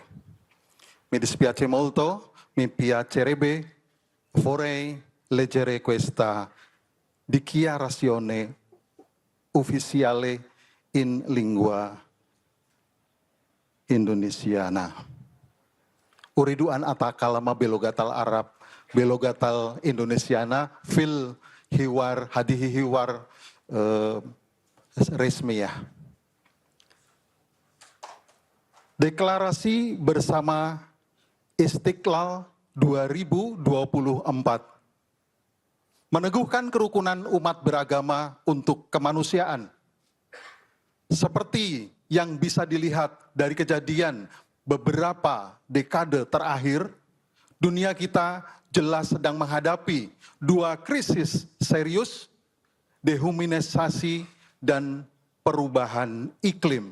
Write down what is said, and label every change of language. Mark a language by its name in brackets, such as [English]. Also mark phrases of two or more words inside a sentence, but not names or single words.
[Italian] Mi dispiace molto, mi piacerebbe, vorrei leggere questa dichiarazione ufficiale in lingua indonesiana. [Arabic] أريد أن أتكلم باللغة العرب، باللغة الإندونيسية، في الحوار، هذه حوار رسمية. [Indonesian] Deklarasi bersama Istiqlal 2024 meneguhkan kerukunan umat beragama untuk kemanusiaan. Seperti yang bisa dilihat dari kejadian beberapa dekade terakhir, dunia kita jelas sedang menghadapi dua krisis serius, dehumanisasi dan perubahan iklim.